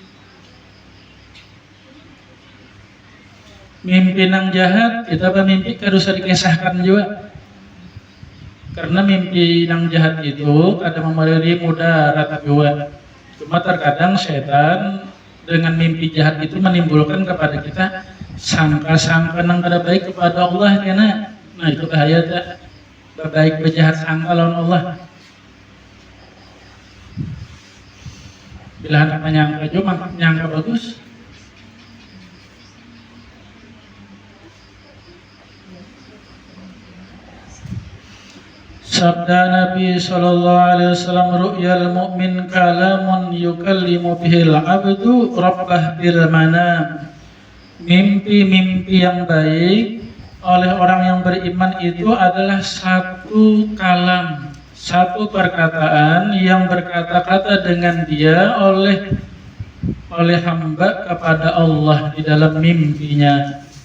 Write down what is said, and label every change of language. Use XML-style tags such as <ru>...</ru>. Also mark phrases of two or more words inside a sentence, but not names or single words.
<id>Mimpi nang jahat kita bermimpi harus dikisahkan juga, karena mimpi nang jahat itu ada memberi mudarat juga. Cuma terkadang setan dengan mimpi jahat itu menimbulkan kepada kita sangka-sangka</id> <bjn>nang kada</bjn> <id>baik kepada Allah karena nah itu bahaya tak, berbaik berjahat sangka lawan Allah. Bila hendak menyangka juga menyangka bagus. Sabda Nabi</id> <ar>صلى الله عليه وسلم رؤيا المؤمن كلام يكلم به العبد ربه بالمنام.</ar> <id>Mimpi-mimpi yang baik oleh orang yang beriman itu adalah satu kalam, satu perkataan yang berkata-kata dengan dia oleh hamba kepada Allah di dalam mimpinya.</id>